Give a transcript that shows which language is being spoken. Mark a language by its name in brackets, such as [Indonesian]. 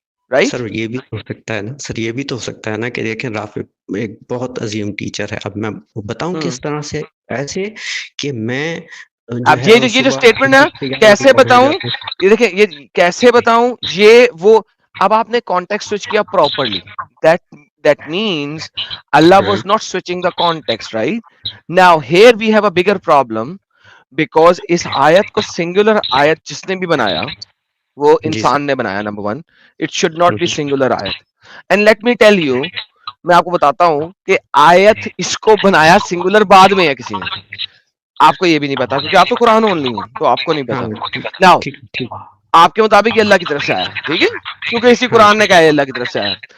[Urdu] سر یہ بھی ہو سکتا ہے نا, سر یہ بھی تو ہو سکتا ہے نا کہ دیکھیں رافع ایک بہت عظیم ٹیچر ہے. اب میں بتاؤں کس طرح سے, ایسے کہ میں اب یہ جو اسٹیٹمنٹ ہے کیسے بتاؤں, یہ دیکھیں یہ کیسے بتاؤں, یہ وہ اب آپ نے کانٹیکسٹ سوئچ کیا properly. [English] That means Allah was not switching the context, right? Now here we have a bigger problem because [Urdu] اس آیت کو سنگولر آیت جس نے بھی بنایا وہ انسان نے بنایا. [English] Number 1, it should not be singular ayat. And let me tell you, [Urdu] میں آپ کو بتاتا ہوں کہ آیت اس کو بنایا سنگولر بعد میں ہے کسی نے. آپ کو یہ بھی نہیں پتا کیونکہ آپ تو قرآن اونلی ہیں, تو آپ کو نہیں پتا. Now آپ کے مطابق یہ اللہ کی طرف سے آیا, ٹھیک ہے, کیونکہ اسی قرآن نے کہا ہے اللہ کی طرف سے آیا.